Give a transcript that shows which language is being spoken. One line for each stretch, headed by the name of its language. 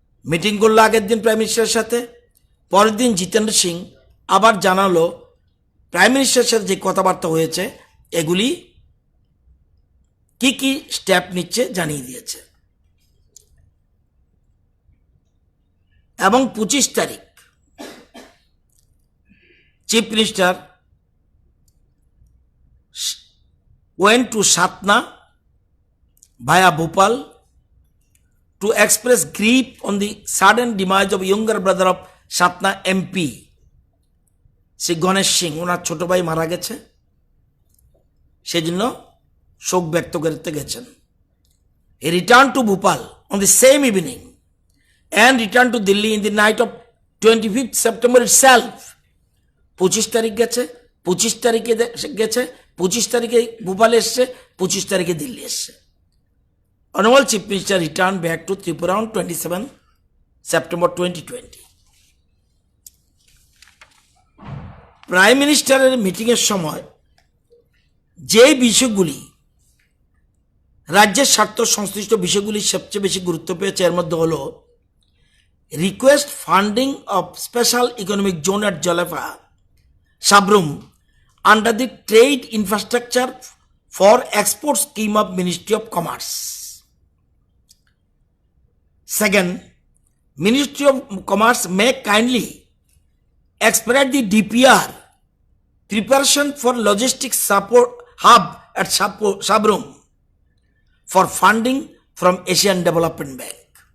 Bangla: Meeting করলো আগের দিন প্রাইম মিনিস্টারের সাথে, পরের দিন জিতেন্দ্র সিং আবার জানালো প্রাইম মিনিস্টারের সাথে যে কথাবার্তা হয়েছে এগুলি কি কি স্টেপ নিচ্ছে জানিয়ে দিয়েছে। এবং 25 তারিখ
English: Chief minister went to Satna via Bhopal to express grief on the sudden demise of younger brother of Satna MP, Sri Ganesh Singh.
Bangla: ওনার ছোট ভাই মারা গেছে, সেজন্য শোক ব্যক্ত করতে গেছেন।
English: He returned to Bhopal on the same evening and returned to Delhi in the night of 25th September itself.
Bangla: 25 তারিখ গেছে, 25 তারিখে গেছে, 25 তারিখে ভোপালে এসছে, 25 তারিখে দিল্লি এসছে।
English: Honorable Chief Minister returned back to Tripura on 27 September 2020.
Bangla: Prime মিনিস্টারের মিটিংয়ের সময় যে বিষয়গুলি রাজ্যের স্বার্থ সংশ্লিষ্ট বিষয়গুলি সবচেয়ে বেশি গুরুত্ব পেয়েছে এর মধ্যে হল
English: Request funding of special economic zone at Jalefa Sabroom under the Trade Infrastructure for Export Scheme of Ministry of Commerce. Second, Ministry of Commerce may kindly expedite the DPR preparation for logistics support hub at Sabrum for funding from Asian Development Bank.